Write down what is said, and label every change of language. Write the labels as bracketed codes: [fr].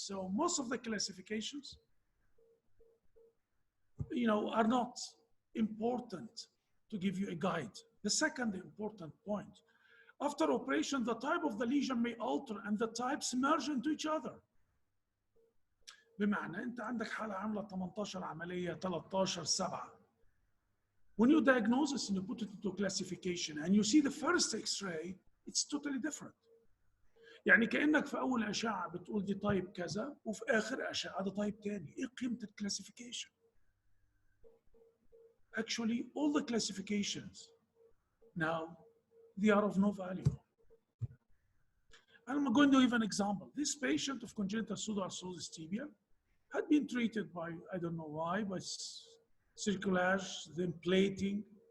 [en] So most of the classifications, are not important to give you a guide. The second important point, after operation, the type of the lesion may alter and the types merge into each other. [ar] بمعنى انت عندك حالة عاملة 18 عملية 13/7. [en] When you diagnose this and you put it into classification and you see the first X-ray, It's totally different. [ar] يعني كأنك في أول أشعة بتقول دي تايب كذا وفي آخر أشعة ده تايب تاني. إيه قيمة الكلاسيفيكيشن؟ [en] Actually, all the classifications now, they are of no value. I'm going to give an example. This patient of congenital pseudarthrosis tibia had been treated by, I don't know why, by circulage, then plating.